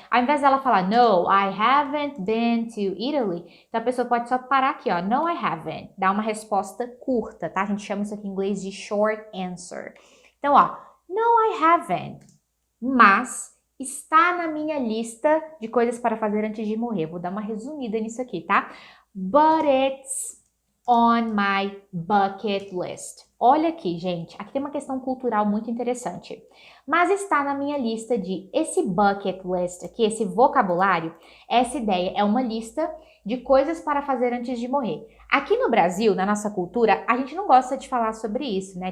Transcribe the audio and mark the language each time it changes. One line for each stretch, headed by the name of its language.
Portuguese: Ao invés dela falar
English: no, I haven't been to Italy,
Portuguese: então a pessoa pode só parar aqui, ó:
English: no, I haven't.
Portuguese: Dá uma resposta curta, tá? A gente chama isso aqui em inglês de short answer. Então, ó:
English: no, I haven't.
Portuguese: Mas está na minha lista de coisas para fazer antes de morrer. Vou dar uma resumida nisso aqui, tá?
English: But it's on my bucket list.
Portuguese: Olha aqui, gente. Aqui tem uma questão cultural muito interessante. Mas está na minha lista esse bucket list aqui, esse vocabulário, essa ideia é uma lista de coisas para fazer antes de morrer. Aqui no Brasil, na nossa cultura, a gente não gosta de falar sobre isso, né?